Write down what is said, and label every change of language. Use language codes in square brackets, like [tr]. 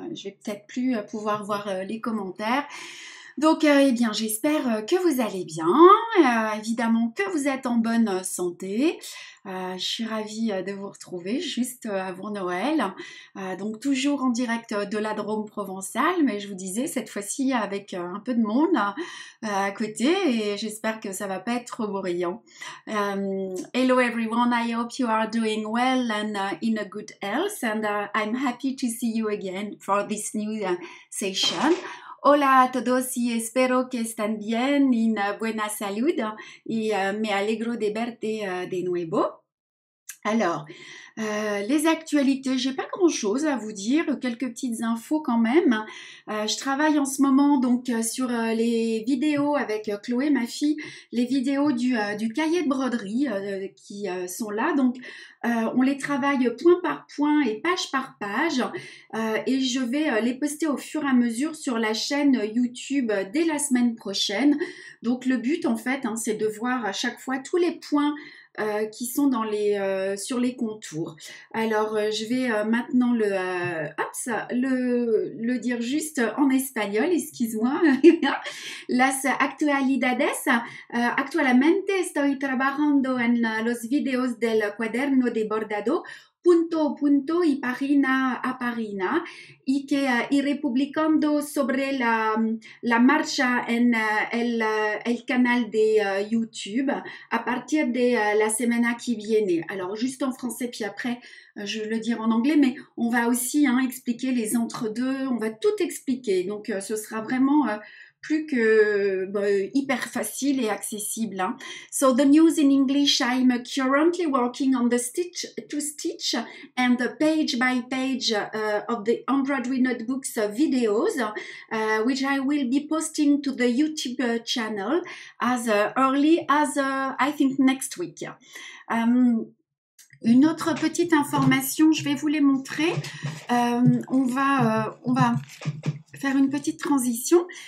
[fr] Je vais peut-être plus pouvoir voir les commentaires. Donc, eh bien, j'espère que vous allez bien, évidemment que vous êtes en bonne santé. Je suis ravie de vous retrouver juste avant Noël. Donc, toujours en direct de la Drôme provençale, mais je vous disais, cette fois-ci avec un peu de monde à côté et j'espère que ça va pas être trop bruyant. [en] Hello everyone, I hope you are doing well and in a good health and I'm happy to see you again for this new session. [es] Hola a todos y espero que están bien en buena salud y me alegro de verte de nuevo. [fr] Alors, les actualités, j'ai pas grand-chose à vous dire, quelques petites infos quand même. Je travaille en ce moment donc sur les vidéos avec Chloé, ma fille, les vidéos du cahier de broderie qui sont là. Donc, on les travaille point par point et page par page et je vais les poster au fur et à mesure sur la chaîne YouTube dès la semaine prochaine. Donc, le but en fait, hein, c'est de voir à chaque fois tous les points qui sont dans sur les contours. Alors, je vais maintenant le dire juste en espagnol, excuse-moi. [es] Las actualidades. Actualmente estoy trabajando en los videos del cuaderno de bordado punto a punto y página a página y que iré publicando sobre la marcha en el canal de YouTube [fr] à partir de [es] la semana [fr] qui [es] viene. [fr] Alors, juste en français, puis après, je vais le dire en anglais, mais on va aussi expliquer les entre-deux, on va tout expliquer. Donc, ce sera vraiment plus que hyper facile et accessible. Hein. [en] So, the news in English, I'm currently working on the stitch to stitch and the page by page of the embroidery notebooks videos, which I will be posting to the YouTube channel as early as I think next week. [fr] Une autre petite information, je vais vous les montrer. On va faire une petite transition.